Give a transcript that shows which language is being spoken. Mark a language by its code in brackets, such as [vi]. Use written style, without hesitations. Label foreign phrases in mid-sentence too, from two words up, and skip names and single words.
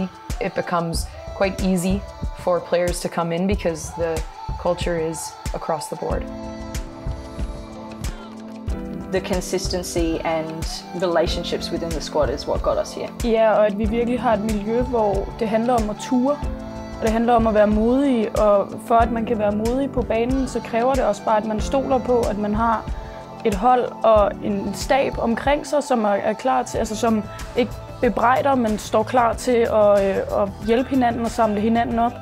[en] It becomes quite easy for players to come in because the culture is across the board. The consistency and relationships within the squad is what got us here. [da] Ja, og at vi virkelig har et miljø, hvor det handler om at ture, og det handler om at være modig, og for at man kan være modig på banen, så kræver det også bare, at man stoler på, at man har et hold og en stab omkring sig, som er klar til, altså som ikke bebrejder, men står klar til at hjælpe hinanden og samle hinanden op.